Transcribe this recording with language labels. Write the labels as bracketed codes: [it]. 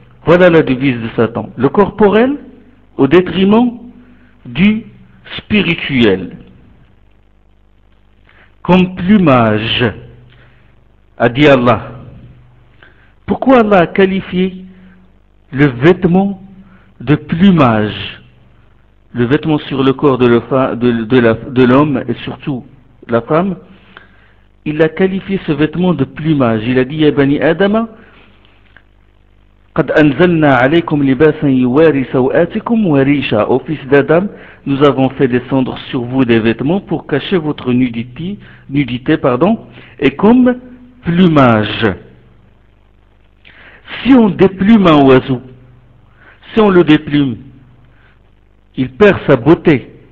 [fr] Voilà la devise de Satan. Le corporel au détriment du spirituel, comme plumage, a dit Allah. Pourquoi Allah a qualifié le vêtement de plumage, le vêtement sur le corps de l'homme et surtout la femme? Il a qualifié ce vêtement de plumage. Il a dit à [ar] Bani Adama, قد أنزلنا عليكم لباسا يواري سوآتكم وريشا. [fr] Ô fils d'Adam, nous avons fait descendre sur vous des vêtements pour cacher votre nudité, et comme plumage. Si on déplume un oiseau, si on le déplume, il perd sa beauté.